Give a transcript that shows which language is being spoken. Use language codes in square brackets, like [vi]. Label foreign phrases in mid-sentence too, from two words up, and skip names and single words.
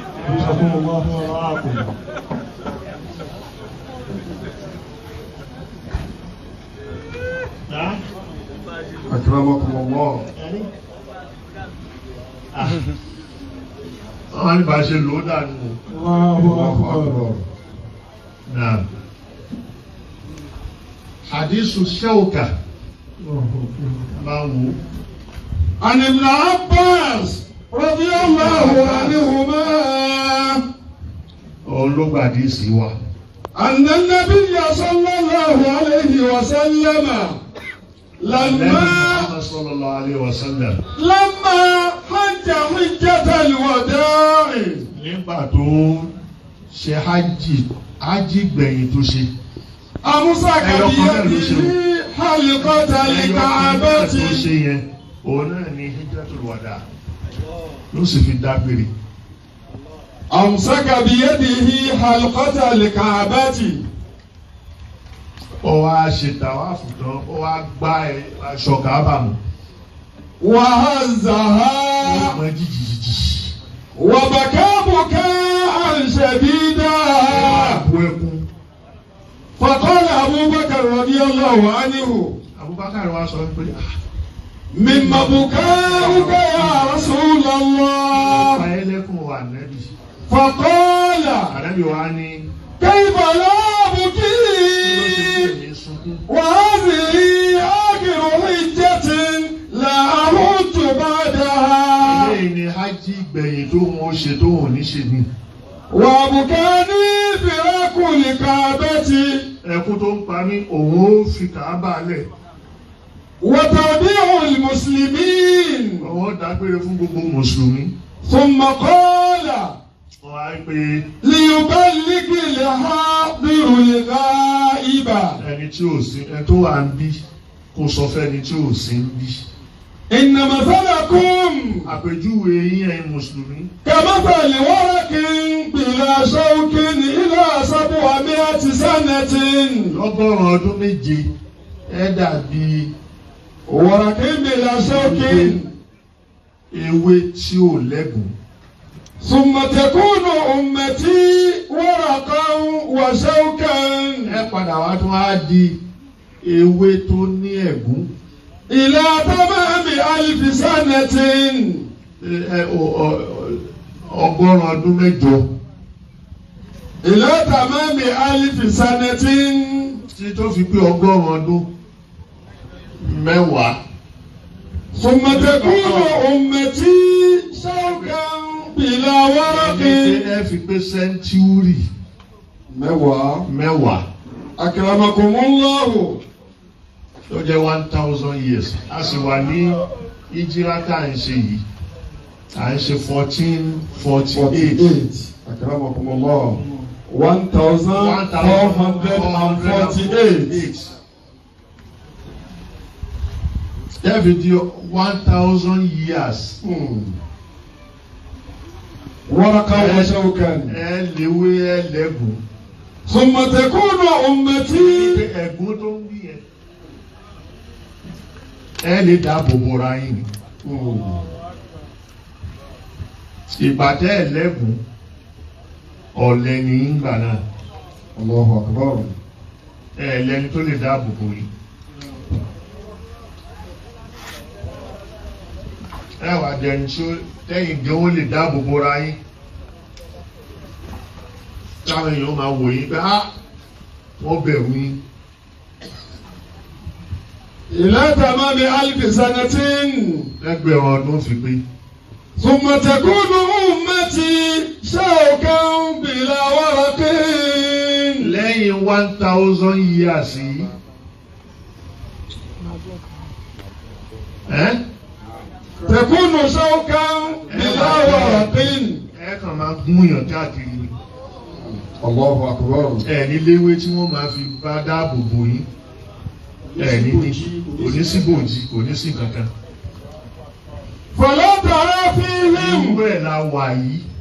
[ar] Akramakumullah. [yo] Wọ́n ní bá a ṣe lò ó dànù. [ar] الله أكبر. [yo] Naam. Hadisu Shawka máa wò. [ar] عن ابن عباس رضي الله عنهما [yo] òun ló gbàdí sí wa. [ar] أن النبي صلى الله عليه وسلم صلى الله عليه وسلم. لما حج حجة الوداع [yo] nígbà tó ṣe hajj gbẹ̀yìn tó ṣe. [ar] أمسك بيده حلقة الكعبة [yo] tó ṣe yẹn òun náà ní [ar] حجة الوداع [yo] ló sì fi dágbére. [ar] أمسك بيده حلقة الكعبة [yo] ó wá ṣe tàwáàfù tán ó wá gbá aṣọ Káàbà mú. [ar] وهزها [yo] ọmọ jìjìjìjì. [ar] وبكى بكاء شديدا [yo] bu ẹkún. [ar] فقال أبو بكر رضي الله عنه [yo] Abubakar wa sọ pé [ar] مما بكاؤك يا رسول الله [yo] ọ̀pá ẹlẹ́kùn wà nẹ́bí. [ar] فقال [yo] àrẹ́bí wa ní [ar] كيف لا [yo] kí ló ṣe [ar] أبكي [yo] kí èmi sunkún. [ar] وهذه آخر حجة لا أموت بعدها [yo] eléyìí ni hajj gbẹ̀yìn tó wọ́n ṣe tó wọ́n ní ṣe ni. [ar] وأبكاني فراق الكعبة [yo] ẹkún tó ń pa mí òun ó fi Káàbà lẹ̀. [ar] وتوديع المسلمين [yo] ọwọ́ dágbére fún gbogbo mùsùlùmí. [ar] ثم قال [yo] wọ́n á pé [ar] ليبلغ الحاضر الغائب [yo] ẹni tí ò sí ẹni tó wà ń bí kó sọ fẹ́ni tí ò sí ń bí. [ar] إن مثلكم [yo] àpèjúwe yín ẹ̀yin mùsùlùmí. [ar] كمثل ورق بلا شوك إلى 700 سنة [yo] lọ́gọ́rùn-ún ọdún méje ẹ dàbí [ar] ورق بلا شوك [yo] ewé tí ò lẹ́gùn. [ar] ثم تكون أمتي ورقا وشوكا [yo] ẹ padà wá tún á di ewé tó ní ẹ̀gún. [ar] إلى تمام 1000 سنة [yo] ọgọ́rùn-ún ọdún mẹ́jọ. [ar] إلى تمام 1000 سنة [yo] tí tó fi pé ọgọ́rùn-ún ọdún mẹ́wàá. [ar] ثم تكون أمتي شوكا بلا ورق [yo] ẹ fi pé sẹ́ńtúrì mẹ́wàá. [ar] أكرمكم الله [yo] tó jẹ́ [en] 1000 years. [yo] a sì wà ní ìjírá tá à ń ṣe yìí. à ń ṣe 1448. [ar] أكرمكم الله 1448 [yo] David di [en] 1000 years. [ar] ورقا وشوكا [yo] ẹ léwé ẹ lẹ́gùn. [ar] ثم تكون أمتي [yo] ẹ̀gún tó ń bí yẹn. ẹ lè dáàbò bora yín ni. ìbàtẹ́ ẹ lẹ́gùn ọ̀lẹ ní ìgbà náà. [ar] الله أكبر [yo] ẹ lẹ́ni tó lè dáàbò bò yín. ẹ wà dẹni tí tẹ́yìn gan ó lè dáàbò bora yín. táwọn èèyàn máa wò yín pé wọ́n bẹ̀rù yín. [ar] إلى تمام 1000 سنة [yo] ẹgbẹ̀rún ọdún fi pé. [ar] ثم تكون أمتي شوكا بلا ورق [yo] lẹ́yìn [en] 1000 years [yo] yìí. [ar] تكون شوكا بلا ورق [yo] ẹ kàn máa gún yàn káàkiri ni. [ar] الله أكبر [yo] ẹ ní léwé tí wọ́n máa fi bá dáàbò bò yín. ẹ ní kò ní sí bòjì kò ní sí kankan. [ar] فلا ترى فيهم [yo] irú ẹ̀ la wà yìí.